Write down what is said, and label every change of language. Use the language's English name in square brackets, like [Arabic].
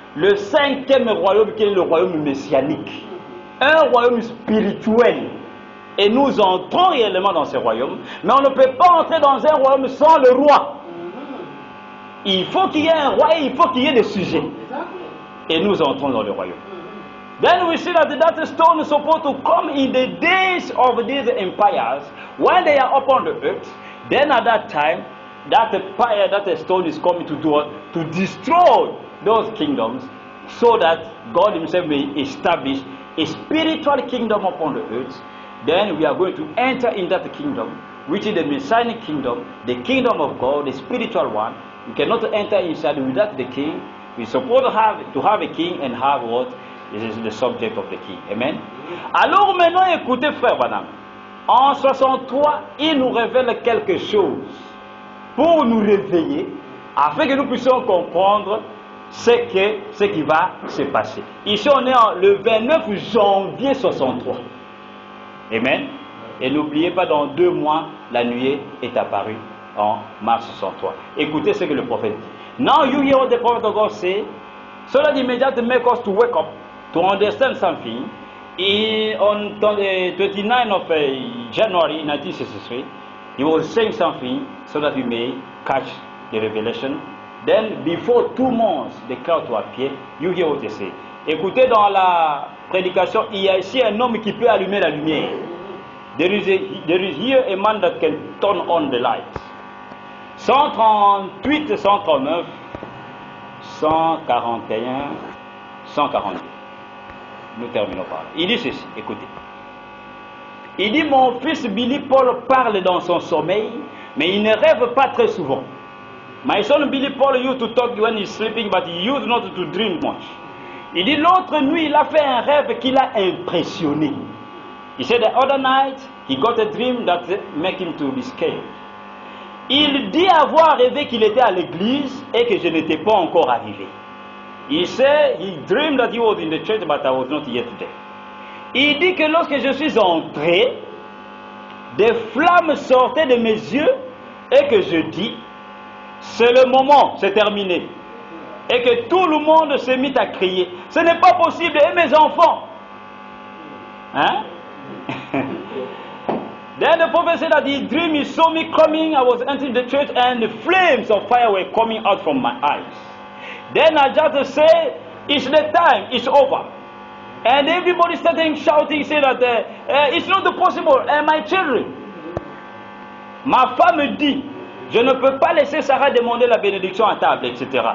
[French] Le 5e royaume qui est le royaume messianique. Un royaume spirituel. Et nous entrons réellement dans ce royaume, mais on ne peut pas entrer dans un royaume sans le roi. Il faut qu'il y ait un roi et il faut qu'il y ait des sujets. Et nous entrons dans le royaume. [English] Then we see that that stone is supposed to come in the days of these empires, when they are upon the earth. Then at that time, that stone is coming to do what? To destroy those kingdoms, so that God Himself may establish a spiritual kingdom upon the earth. Then we are going to enter in that kingdom, which is the Messianic kingdom, the kingdom of God, the spiritual one. We cannot enter inside without the king. We're supposed to have a king and have what? This is the subject of the king. Amen. [French] Alors maintenant, écoutez, frère Branham. En 63, il nous révèle quelque chose pour nous réveiller, afin que nous puissions comprendre ce qui va se passer. Ici, on est le 29 janvier 63. Amen. Et n'oubliez pas, dans 2 mois, la nuée est apparue en mars 63. Écoutez ce que le prophète dit. [English] Now you hear what the prophet of God say, so that immediately make us to wake up, to understand something. On the 29th of January 1963, he was saying something so that we may catch the revelation. Then, before 2 months, the cloud to appear, you hear what he say. [French] Écoutez, dans la prédication, il y a ici un homme qui peut allumer la lumière. [English] There is here a man that can turn on the light. [French] 138, 139, 141, 142. Nous terminons par là. Il dit ceci, écoutez. Il dit, mon fils Billy Paul parle dans son sommeil, mais il ne rêve pas très souvent. [English] My son Billy Paul used to talk when he's sleeping, but he used not to dream much. [French] Il dit, l'autre nuit, il a fait un rêve qui l'a impressionné. [English] He said the other night, he got a dream that made him to be scared. [French] Il dit avoir rêvé qu'il était à l'église et que je n'étais pas encore arrivé. [English] He said he dreamed that he was in the church, but I was not yet there. [French] Il dit que lorsque je suis entré, des flammes sortaient de mes yeux et que je dis, c'est le moment, c'est terminé. Et que tout le monde s'est mis à crier, ce n'est pas possible, et mes enfants. Hein? [English] Then the prophet said that he dreamed, he saw me coming, I was entering the church and the flames of fire were coming out from my eyes. Then I just said, it's the time, it's over. And everybody started shouting, say that it's not possible, my children. [French] Ma femme dit, je ne peux pas laisser Sarah demander la bénédiction à table, etc.